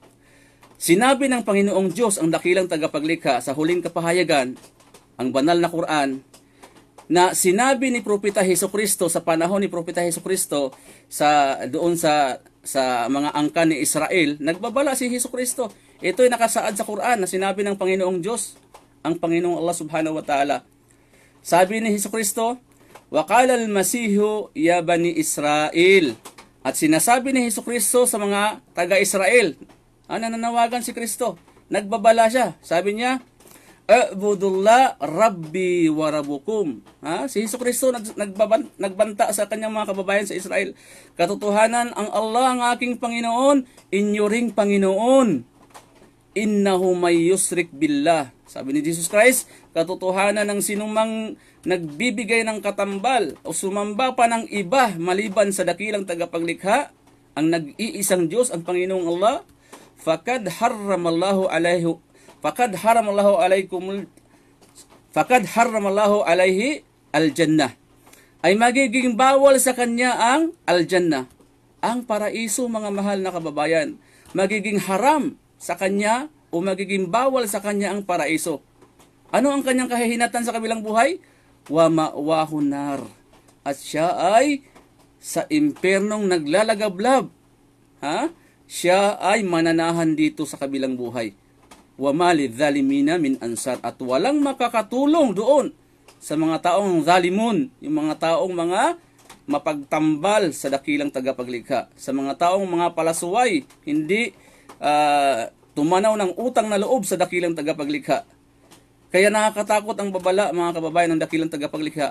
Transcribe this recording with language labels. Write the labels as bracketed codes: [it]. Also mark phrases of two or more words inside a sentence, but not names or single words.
[tl] Sinabi ng Panginoong Diyos ang dakilang tagapaglikha sa huling kapahayagan, ang banal na Quran, na sinabi ni Propeta Hesukristo sa panahon ni Propeta Hesukristo doon sa mga angkan ni Israel, nagbabala si Hesukristo. Ito ay nakasaad sa Quran na sinabi ng Panginoong Diyos, ang Panginoong Allah [ar] subhanahu wa ta'ala. [tl] Sabi ni Hesukristo, [ar] "Waqala al-Masihu ya bani Israel." [tl] At sinasabi ni Hesukristo sa mga taga-Israel, nananawagan si Kristo, nagbabala siya. Sabi niya, [ar] "A'budullah rabbi wa rabbukum." [tl] Si Hesukristo nagbanta sa kanyang mga kababayan sa Israel. Katotohanan, ang Allah ang aking Panginoon, inyo ring Panginoon. [ar] Innahu may yusrik billah. [tl] Sabi ni Jesus Christ, katotohanan ng sinumang nagbibigay ng katambal o sumamba pa ng iba maliban sa dakilang tagapaglikha, ang nag-iisang Diyos, ang Panginoong Allah, [ar] fakad haramallahu alaihi al-jannah. [tl] Ay magiging bawal sa kanya ang al-jannah, ang paraiso mga mahal na kababayan. Magiging haram sa kanya o magiging bawal sa kanya ang paraiso. Ano ang kanyang kahihinatan sa kabilang buhay? [ar] Wa ma'wahu nar. [tl] At siya ay sa impernong naglalagablab. Siya ay mananahan dito sa kabilang buhay. [ar] Wa ma lidh-dhalimina min ansar. [tl] At walang makakatulong doon sa mga taong zalimun, yung mga taong mga mapagtambal sa dakilang tagapaglikha, sa mga taong mga palasuway, hindi tumanaw ng utang na loob sa dakilang tagapaglikha. Kaya nakakatakot ang babala mga kababayan ng dakilang tagapaglikha.